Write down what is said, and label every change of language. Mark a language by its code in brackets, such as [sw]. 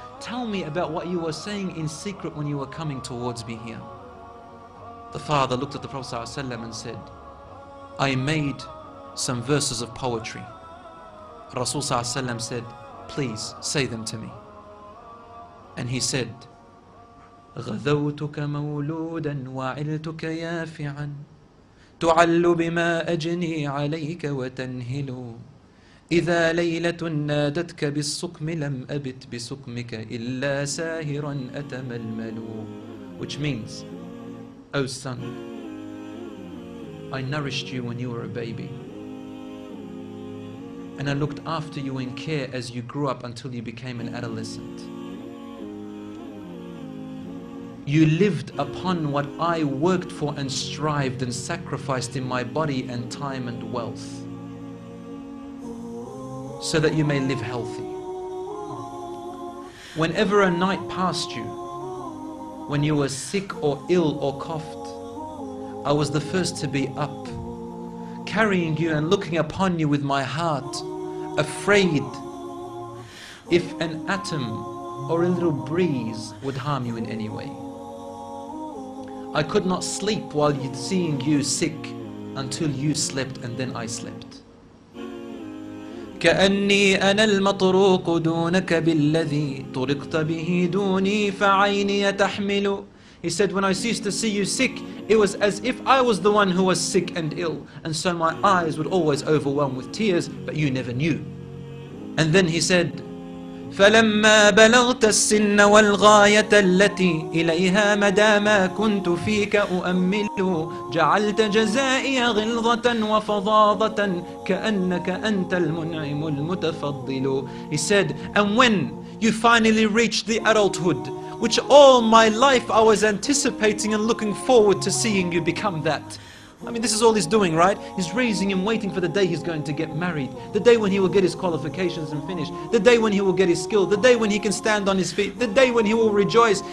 [en] Tell me about what you were saying in secret when you were coming towards me here. The father looked at the Prophet ﷺ and said, I made some verses of poetry. Rasul Sallallahu Alaihi Wasallam said, please say them to me. And he said, [ar] غذوتك مولودا وعلتك يافعا تعل بما أجني عليك وتنهل إذا ليلة نادتك بالسقم لم أبت بسقمك إلا ساهرا أتململ. [en] Which means, O son, I nourished you when you were a baby. And I looked after you in care as you grew up until you became an adolescent. You lived upon what I worked for and strived and sacrificed in my body and time and wealth, so that you may live healthy. Whenever a night passed you, when you were sick or ill or coughed, I was the first to be up, carrying you and looking upon you with my heart, afraid if an atom or a little breeze would harm you in any way. I could not sleep while seeing you sick until you slept, and then I slept. [ar] كأني أنا المطروق دونك بالذي طرقت به دوني فعيني تحمل. [en] He said, when I ceased to see you sick, it was as if I was the one who was sick and ill, and so my eyes would always overwhelm with tears, but you never knew. And then he said, [ar] فلما بلغت السن والغاية التي إليها مدى ما كنت فيك أؤمل جعلت جزائي غلظة وفظاظة كأنك أنت المنعم المتفضل. [en] He said, and when you finally reached the adulthood, which all my life I was anticipating and looking forward to seeing you become that. I mean, this is all he's doing, right? He's raising him, waiting for the day he's going to get married, the day when he will get his qualifications and finish, the day when he will get his skill, the day when he can stand on his feet, the day when he will rejoice.